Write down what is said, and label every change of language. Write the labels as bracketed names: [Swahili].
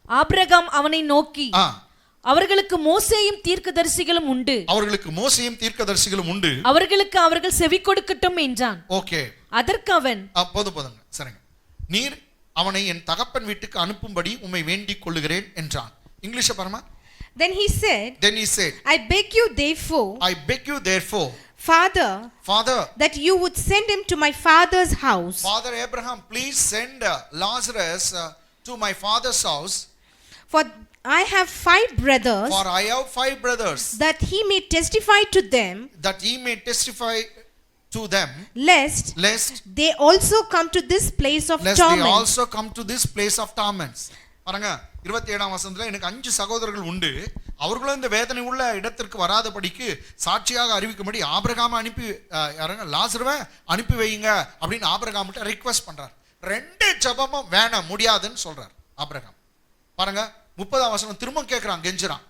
[Tamil] Abraham அவனை நோக்கி, அவர்களுக்கு மோசேயும் தீர்க்கதரிசிகளும் உண்டு, அவர்களுக்கு மோசேயும் தீர்க்கதரிசிகளும் உண்டு, அவர்களுக்கு அவர்கள் செவி கொடுக்கட்டும் என்றான். ஓகே, அதற்கு அவன் போதுங்க சரிங்க, நீர் அவனை என் தகப்பன் வீட்டுக்கு அனுப்பும்படி உம்மை வேண்டிக் கொள்ளுகிறேன் என்றான். இங்கிலீஷ் பாருமா. [English] Then he said, I beg you therefore, Father, that you would send him to my father's house. Father Abraham, please send Lazarus to my father's house. For I have 5 brothers. For I have 5 brothers. That he may testify to them. That he may testify to them. Lest they also come to this place of torment. Lest they also come to this place of torments. [Tamil] பாருங்க 27ஆம் வசனத்துல எனக்கு 5 சகோதரர்கள் உண்டு, அவர்களும் இந்த வேதனை உள்ள இடத்திற்கு வராதபடிக்கு சாட்சியாக அறிவிக்கும்படி ஆபிரகாமை அனுப்பி லாசருவை அனுப்பி வையுங்க அப்படின்னு ஆபிரகாம்கிட்ட ரிக்வெஸ்ட் பண்றார். 2 ஜெபமும் வேணாம், முடியாதுன்னு சொல்றார் ஆபிரகாம். பாருங்க 30ஆம் வசனம் திரும்ப கேக்குறான், கெஞ்சுறான்.